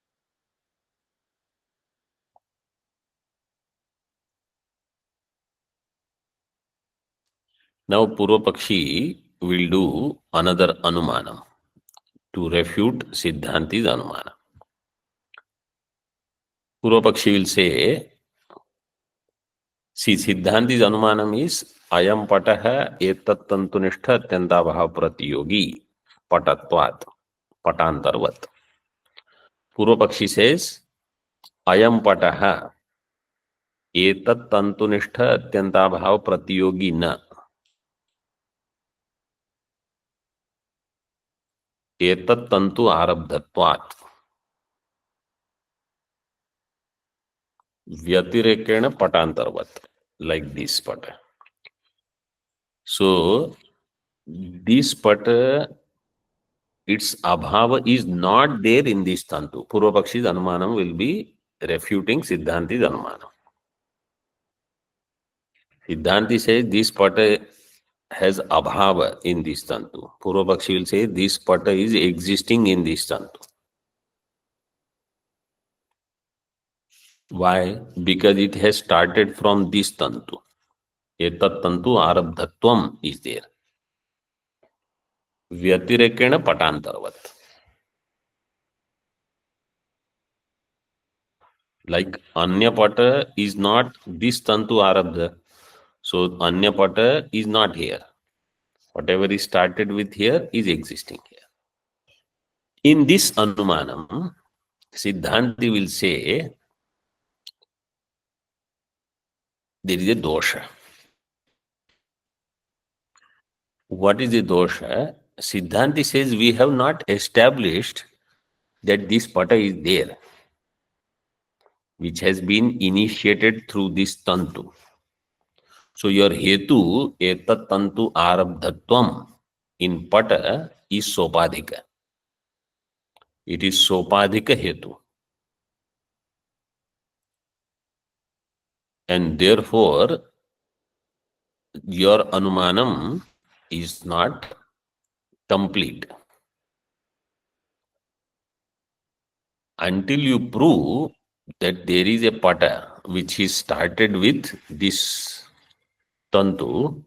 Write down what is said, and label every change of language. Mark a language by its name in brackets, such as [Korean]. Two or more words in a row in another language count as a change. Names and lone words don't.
[English] Now Purva Pakshi will do another Anumanam to refute Siddhanti's Anumana. Purva Pakshi will say, see, Siddhanti's Anumanam is [Sanskrit] अयम् पटः एतत् तन्तुनिष्ठ अत्यन्ताभाव प्रतियोगी पटत्वात् पटान्तरवत्. Purva Pakshi says, अयम् पटः एतत् तन्तुनिष्ठ अत्यन्ताभाव प्रतियोगी न. एतत् तन्तु आरब्धत्वात्. व्यतिरेकेण पटान्तरवत्. [English] Like this Pata. So, this Pata its abhava is not there in this tantu. Purvapakshi's anumanam will be refuting Siddhanti's anumanam. Siddhanti says this pata has abhava in this tantu. Purvapakshi will say this pata is existing in this tantu. Why? Because it has started from this tantu. [Sanskrit] एतत् तन्तु आरब्धत्वम् [English] is there. [Sanskrit] व्यतिरेकेण पटान्तरवत्. [English] Like [Sanskrit] अन्य पट [English] is not this [Sanskrit] तन्तु आरब्ध. [English] So [Sanskrit] अन्य पट [English] is not here. Whatever is started with here is existing here. In this anumanam, Siddhanti will say there is a dosha. What is the dosha? Siddhanti says we have not established that this pata is there, which has been initiated through this tantu. So your hetu, [Sanskrit] एतत् तन्तु आरब्धत्वम्, [English] in pata is sopadhika. It is sopadhika hetu. And therefore, your anumanam is not complete until you prove that there is a pata which is started with this tantu.